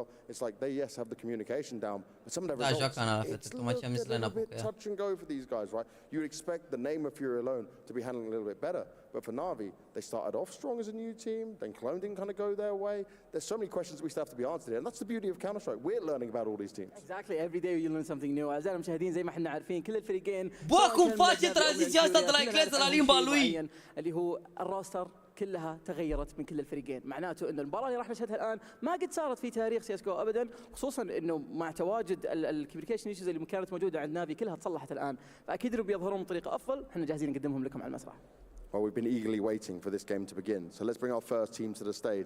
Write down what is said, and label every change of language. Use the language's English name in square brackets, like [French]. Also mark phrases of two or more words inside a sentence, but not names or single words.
[English] It's like they, yes, have the communication down, but some of their results, it's a little bit touch and go for these guys, right? You would expect the name of FURIA alone to be handling a little bit better, but for NaVi, they started off strong as a new team, then Clone didn't kind of go their way. There's so many questions we still have to be answered here, and that's the beauty of Counter-Strike. We're learning about all these teams. Exactly, every day you learn something new. [Arabic] أعزائنا المشاهدين زي ما احنا عارفين كل الفريقين [Romanian] Bă, cum face tranziția asta de la engleză la limba lui? [Arabic] اللي هو الروستر كلها تغيرت من كل الفريقين، معناته انه المباراه اللي راح نشهدها الان ما قد صارت في تاريخ CS:GO ابدا، خصوصا انه مع تواجد [English] communication issues [Arabic] اللي كانت موجوده عند نافي كلها تصلحت الان، فاكيد انه بيظهرون بطريقه افضل، احنا جاهزين نقدمهم لكم على المسرح. [English] Well, we've been eagerly waiting for this game to begin. So let's bring our first team to the stage.